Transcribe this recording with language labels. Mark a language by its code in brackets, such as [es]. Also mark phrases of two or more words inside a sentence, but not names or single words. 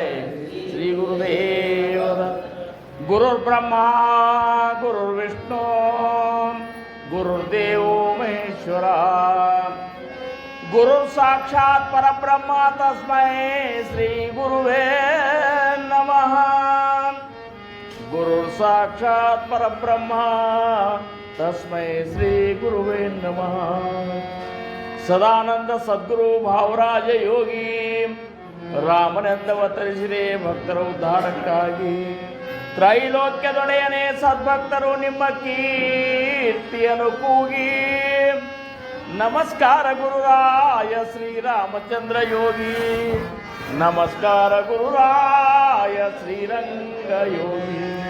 [sa] श्री गुरुदेव गुरुर्ब्रह्मा गुरुर्विष्णु गुरुर्देव महेश्वरा गुरुर् साक्षात् परब्रह्म तस्मै श्री गुरुवे नमः। गुरुर् साक्षात् परब्रह्म तस्मै श्री गुरुवे नमः। [kn] ಸದಾನಂದ ಸದ್ಗುರು ಭಾವರಾಜ ಯೋಗಿ ರಾಮನೆಂದವತರಿಸಿದೆ ಭಕ್ತರ ಉದ್ಧಾರಕ್ಕಾಗಿ. ತ್ರೈಲೋಕ್ಯದೊಡೆಯನೇ ಸದ್ಭಕ್ತರು ನಿಮ್ಮ ಕೀರ್ತಿಯನ್ನು ಕೂಗಿ. ನಮಸ್ಕಾರ ಗುರುರಾಯ ಶ್ರೀರಾಮಚಂದ್ರ ಯೋಗಿ, ನಮಸ್ಕಾರ ಗುರುರಾಯ ಶ್ರೀರಂಗ ಯೋಗಿ.